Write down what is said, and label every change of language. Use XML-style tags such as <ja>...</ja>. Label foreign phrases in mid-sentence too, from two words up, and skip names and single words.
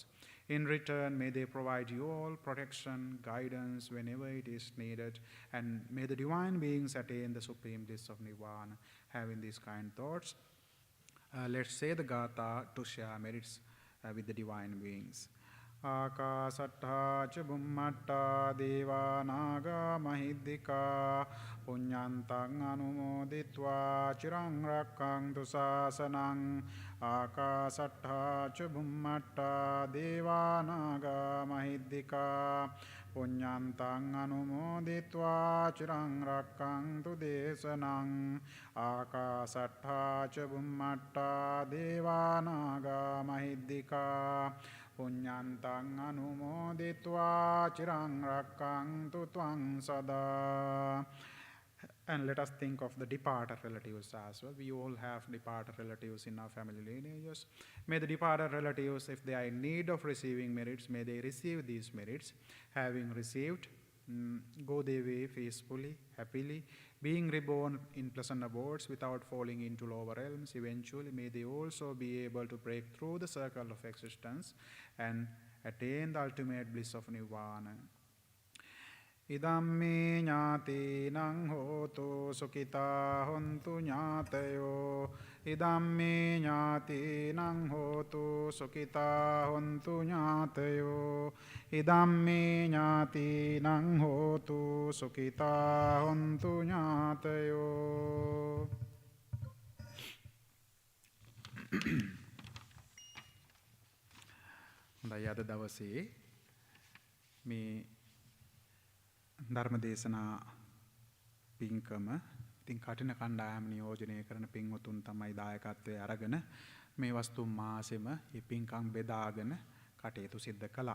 <en>In return, may they provide you all protection, guidance whenever it is needed, and may the divine beings attain the supreme bliss of Nirvana. Having these kind thoughts, let's say the Gatha to share merits with the divine beings.</en> <pi>Akasattha ca bummatta deva naga mahiddhika punyantang anumoditva chirang rakkantu sasanang. Akasattha ca bummatta deva naga mahiddhika punyantang anumoditva chirang rakkantu desanang. Akasattha ca bummatta deva naga mahiddhika punyantang anumoditva chirang rakkantu tvang sada.</pi> <en>And let us think of the departed relatives as well. We all have departed relatives in our family lineages. May the departed relatives, if they are in need of receiving merits, may they receive these merits. Having received, go their way peacefully, happily, being reborn in pleasant abodes without falling into lower realms. Eventually, may they also be able to break through the circle of existence and attain the ultimate bliss of Nirvana.</en> <pi>Idamme ñātīnaṁ hotu sukhitā hontu ñātayo. Idamme ñātīnaṁ hotu sukhitā hontu ñātayo. Idamme ñātīnaṁ hotu sukhitā hontu ñātayo.</pi> <si>හොඳයි, අද දවසේ මේ ධර්ම දේශනා පින්කම ඉතින් කටින කණ්ඩායම නියෝජනය කරන පින්වතුන් තමයි දායකත්වයේ අරගෙන මේ වස්තු මාසෙම මේ පින්කම් බෙදාගෙන කටයුතු සිද්ධ කළා.</si>